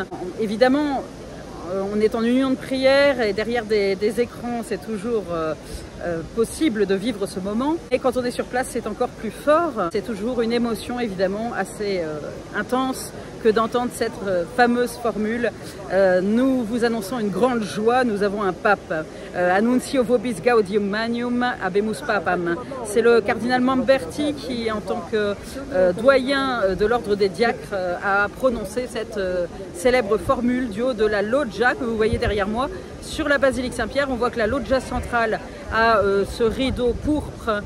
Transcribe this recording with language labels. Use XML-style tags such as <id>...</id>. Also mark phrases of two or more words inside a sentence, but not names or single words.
<fr>Évidemment, on est en union de prière et derrière des écrans, c'est toujours possible de vivre ce moment. Et quand on est sur place, c'est encore plus fort. C'est toujours une émotion évidemment assez intense que d'entendre cette fameuse formule. Nous vous annonçons une grande joie, nous avons un pape.</fr> <la>Annuncio vobis gaudium magnum habemus papam.</la> <fr>C'est le cardinal Mamberti qui, en tant que doyen de l'ordre des diacres, a prononcé cette célèbre formule du haut de la loggia que vous voyez derrière moi. Sur la basilique Saint-Pierre, on voit que la loggia centrale a ce rideau pourpre.</fr>